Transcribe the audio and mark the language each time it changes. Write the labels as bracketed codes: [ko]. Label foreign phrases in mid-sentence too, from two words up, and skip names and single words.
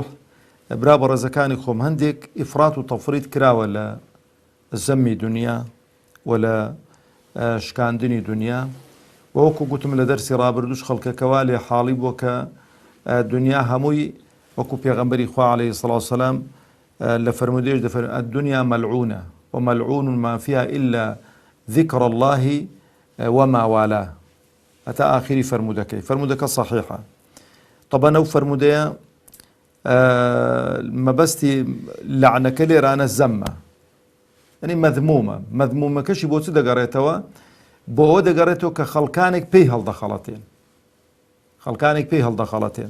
[ckb] برا بە ڕێزەکانی خۆم هەندێک ئیفرات و تەفریط کراوە لە زەمی دنیا و لە شکاندنی دنیا، وەکو گوتم لە دەرسی ڕابردووش خەڵکەکەوا لێ حاڵی بووە کە دنیا هەمووی وەکو پێغەمبەری خوا [ar] عەلەیهی سەڵات وسەلام [ckb] لە فەرمودەیەش دەفەرمێ [ar] الدنیا مەلعونە ومەلعون ما فيها إلا ذكر الله وما والاه [ckb] هەتا ئاخری فەرمودەکەی. فەرمودەکە صحیحە. طبعا ئەو فەرمودەیە مەبەستی لەعنەکە لێرانە زەممە، یعنی مەذمومە. مەذمومەکەشی بۆ چ دەگەڕێتەوە؟ بۆ ئەوە دەگەڕێتەوە کە خەڵکانێک پێی هەڵدەخەڵەتێن.